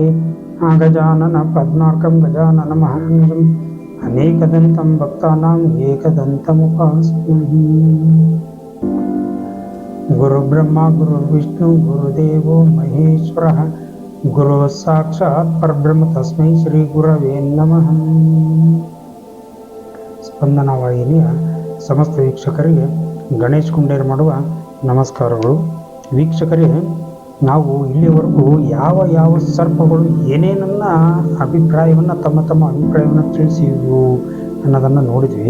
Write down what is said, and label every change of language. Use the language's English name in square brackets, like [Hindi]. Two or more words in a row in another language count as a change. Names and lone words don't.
[Sanskrit] गजानन पद्मार्कं गजाननमहर्निशम् अनेकदन्तं भक्तानां एकदन्तमुपास्महे। गुरुब्रह्मा गुरुर्विष्णु गुरुदेवो महेश्वरः गुरुः साक्षात् परब्रह्म तस्मै ಶ್ರೀ ಗುರವೇ ನಮಃ। [Kannada] ಸ್ಪಂದನ ವಾಹಿನಿಯ ಸಮಸ್ತ ವೀಕ್ಷಕರಿಗೆ ಗಣೇಶ್ ಕುಂಡೇರ್ ಮಾಡುವ ನಮಸ್ಕಾರಗಳು. ವೀಕ್ಷಕರೇ, ನಾವು ಇಲ್ಲಿವರೆಗೂ ಯಾವ ಸರ್ಪಗಳು ಏನೇನನ್ನ ಅಭಿಪ್ರಾಯವನ್ನು ತಮ್ಮ ಅಭಿಪ್ರಾಯವನ್ನು ತಿಳಿಸಿವು ಅನ್ನೋದನ್ನು ನೋಡಿದ್ವಿ.